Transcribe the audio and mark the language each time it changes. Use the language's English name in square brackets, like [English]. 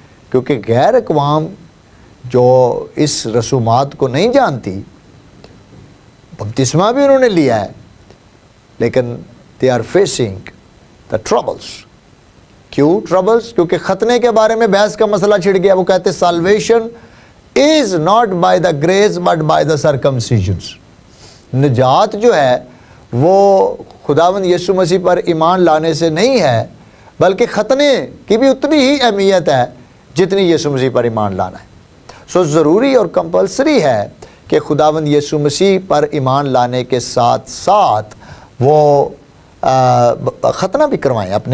[Urdu] کیونکہ غیر اقوام جو اس رسومات کو نہیں جانتی، بپتسمہ بھی انہوں نے لیا ہے، لیکن [English] they are facing the troubles. [Urdu] کیوں ٹربلز؟ کیونکہ ختنے کے بارے میں بحث کا مسئلہ چھڑ گیا. وہ کہتے [English] salvation is not by the grace but by the circumcisions. [Urdu] نجات جو ہے وہ خداوند یسوع مسیح پر ایمان لانے سے نہیں ہے، بلکہ ختنے کی بھی اتنی ہی اہمیت ہے جتنی یسوع مسیح پر ایمان لانا ہے. سو ضروری اور کمپلسری ہے کہ خداوند یسوع مسیح پر ایمان لانے کے ساتھ ساتھ وہ ختنہ بھی کروائیں.